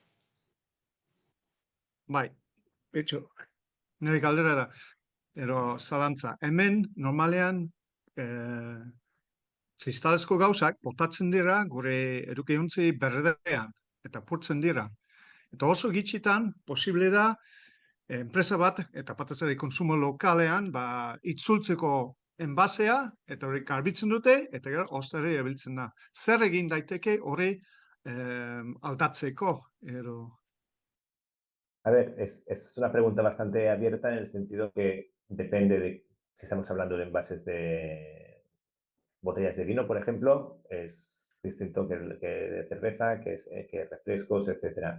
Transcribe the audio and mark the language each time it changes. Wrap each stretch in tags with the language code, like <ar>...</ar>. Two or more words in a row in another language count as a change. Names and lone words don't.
<eu>Bai, betxo, nire galdera da, zalantza, hemen normalean kristalezko gauzak botatzen dira gure edukiontzi berdean, eta purtzen dira. Eta oso gitxitan, posible da, enpresa bat, eta batez ere konsumo lokalean, itzultzeko enbasea, eta hori garbitzen dute, eta gero ostera erabiltzen da. Zer egin daiteke hori aldatzeko?</eu> <es>A ver, es una pregunta bastante abierta en el sentido que depende de si estamos hablando de envases de botellas de vino, por ejemplo, es distinto que de cerveza, que refrescos, etc.</es>